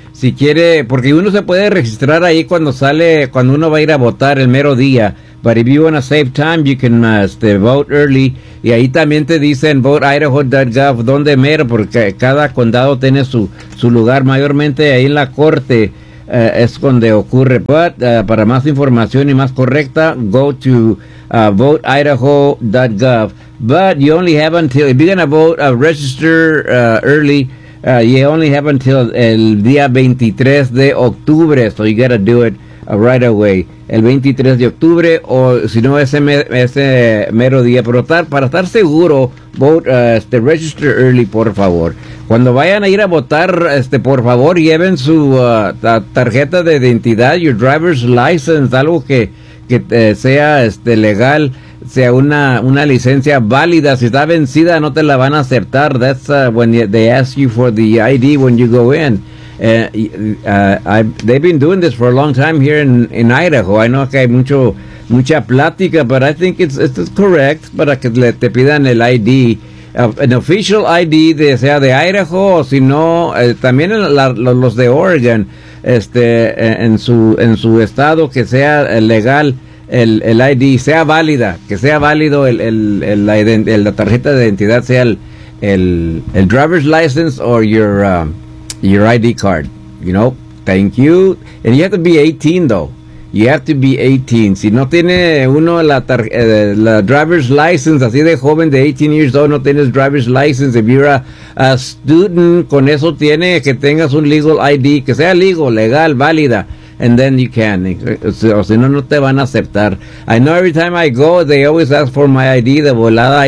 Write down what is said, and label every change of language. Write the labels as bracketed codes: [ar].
[es] Si quiere, porque uno se puede registrar ahí cuando sale, cuando uno va a ir a votar el mero día. [en] But if you want to save time, you can vote early. [es] Y ahí también te dicen voteidaho.gov, donde mero, porque cada condado tiene su lugar. Mayormente ahí en la corte es donde ocurre. [en] But [es] para más información y más correcta, [en] go to voteidaho.gov. But you only have until, if you're going to vote, register early, you only have until [es] el día 23 de octubre, [en] so you gotta do it right away, [es] el 23 de octubre, o si no ese mero día, pero para estar seguro, [en] vote, register early, [es] por favor. Cuando vayan a ir a votar, por favor, lleven su tarjeta de identidad, [en] your driver's license, [es] algo que sea legal, sea una licencia válida. Si está vencida, no te la van a aceptar. [en] That's when they ask you for the ID when you go in. They've been doing this for a long time here in Idaho. I know [es] que hay mucha plática, [en] but I think it's correct [es] para que te pidan el ID, [en] an official ID, [es] sea de Idaho o si no, también los de Oregon, en su estado, que sea legal el ID, sea válida, que sea válido la tarjeta de identidad, sea el driver's license [en] or your ID card, you know. Thank you. And you have to be 18, though. You have to be 18. [es] Si no tiene uno la driver's license, así de joven, de 18 [en] years old, [es] no tienes driver's license. [en] If you're a student, [es] con eso tiene que tengas un legal ID, que sea legal, válida. [en] and then you can. [es] O si no, no te van a aceptar. [en] I know every time I go, they always ask for my ID [es] de volada.